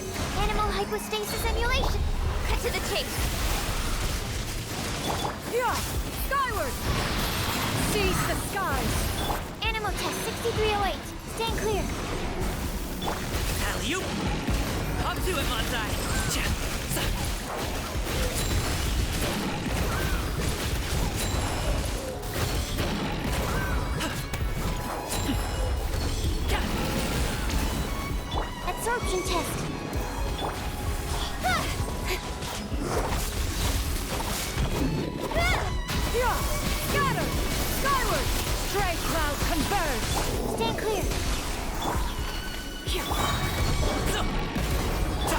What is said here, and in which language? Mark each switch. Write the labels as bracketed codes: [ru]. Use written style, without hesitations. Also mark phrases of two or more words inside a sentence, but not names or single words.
[en] Animal hypostasis emulation. Cut to the chase. Yeah! Skyward! Seize the skies! Animal test 6308. Stand clear. Alley-oop! Up to it, [ja] Manzai! Ja! Sa! Ja! [en] Absorption test. Yeah! Scatter! Skyward! Stray clouds converge! Stand clear. [ja] So! Ja!